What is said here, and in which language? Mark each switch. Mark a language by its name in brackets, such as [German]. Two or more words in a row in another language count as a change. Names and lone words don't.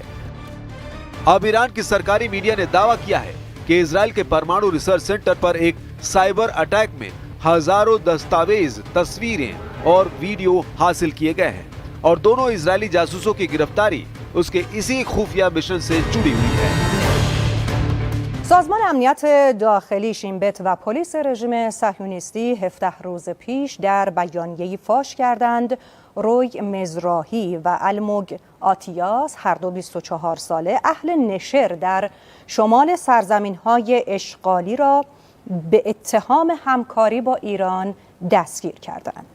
[Hindi] अब ईरान की सरकारी मीडिया ने दावा किया है कि इजराइल के परमाणु [English] research center [Hindi] पर एक [English] cyber attack [Hindi] में हजारों दस्तावेज, तस्वीरें और वीडियो हासिल किए गए हैं और दोनों इजरायली जासूसों की गिरफ्तारी उसके इसी खुफिया मिशन से जुड़ी हुई है। [Persian] سازمان امنیت داخلی شین بت و پلیس رژیم صهیونیستی 17 روز پیش در بیانیه‌ای فاش کردند روی مزراحی و الموگ آتیاس، هر دو 24 ساله، اهل نشر در شمال سرزمین‌های اشغالی را به اتهام همکاری با ایران دستگیر کردند.